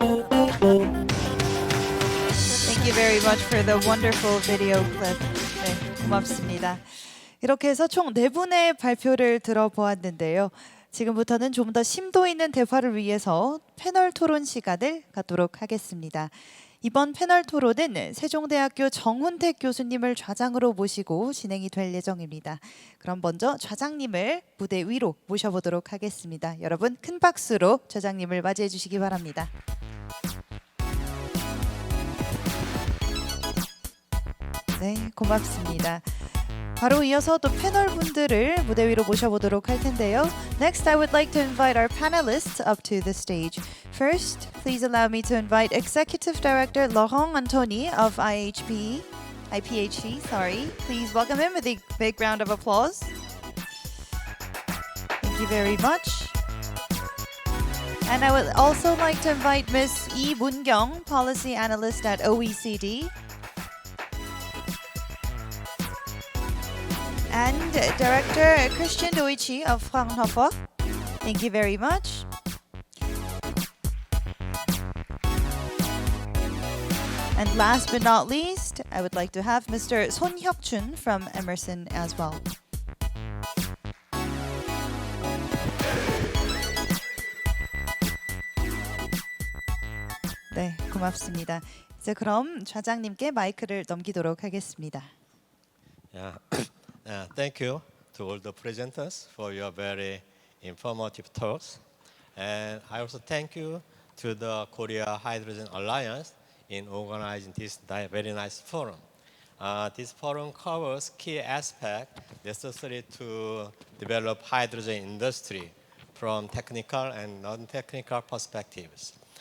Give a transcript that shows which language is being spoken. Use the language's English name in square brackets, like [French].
[English] Thank you very much for the wonderful video clip. [Korean] 네, 고맙습니다. 이렇게 해서 총 4분의 발표를 들어보았는데요. 지금부터는 좀 더 심도 있는 대화를 위해서 패널 토론 시간을 갖도록 하겠습니다. 이번 패널 토론은 세종대학교 정훈택 교수님을 좌장으로 모시고 진행이 될 예정입니다. 그럼 먼저 좌장님을 무대 위로 모셔보도록 하겠습니다. 여러분 큰 박수로 좌장님을 맞이해 주시기 바랍니다. 네, 고맙습니다. 바로 이어서 또 패널 분들을 무대 위로 모셔보도록 할 텐데요. [English] Next, I would like to invite our panelists up to the stage. First, please allow me to invite Executive Director Laurent Antony of IPHE. Please welcome him with a big round of applause. Thank you very much. And I would also like to invite Ms. Lee Moon-kyung, Policy Analyst at OECD. And Director Christian Doichi of Fraunhofer. Thank you very much. And last but not least, I would like to have Mr. Son Hyuk-chun from Emerson as well. [Korean] 네, 고맙습니다. 이제 그럼 좌장님께 마이크를 넘기도록 하겠습니다. [English] Yeah. Thank you to all the presenters for your very informative talks. And I also thank you to the Korea Hydrogen Alliance in organizing this very nice forum. This forum covers key aspects necessary to develop hydrogen industry from technical and non-technical perspectives.